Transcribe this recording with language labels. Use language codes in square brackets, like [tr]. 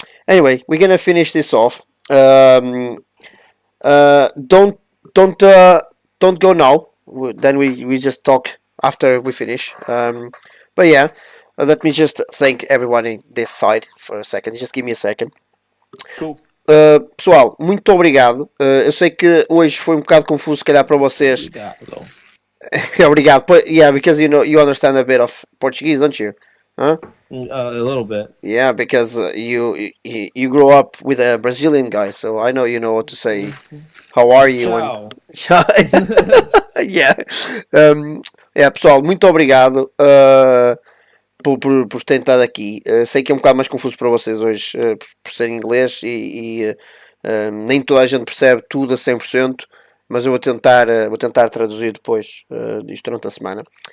[en] Anyway, we're gonna finish this off. Um, don't don't go now. then we just talk after we finish. But yeah, let me just thank everyone in this side for a second. Just give me a second. Cool. [pt] Pessoal, muito obrigado. Eu sei que hoje foi um bocado confuso, se calhar, para vocês. Obrigado. [en] But yeah, because you understand a bit of Portuguese, don't you? Huh? A little bit. Yeah, because you grow up with a Brazilian guy, so I know you know what to say. How are you? [it] Ciao. [en] Yeah. [pt] Pessoal, muito obrigado por terem estado aqui. Sei que é um bocado mais confuso para vocês hoje por ser inglês e nem toda a gente percebe tudo a 100%, mas eu vou tentar traduzir depois isto durante a semana.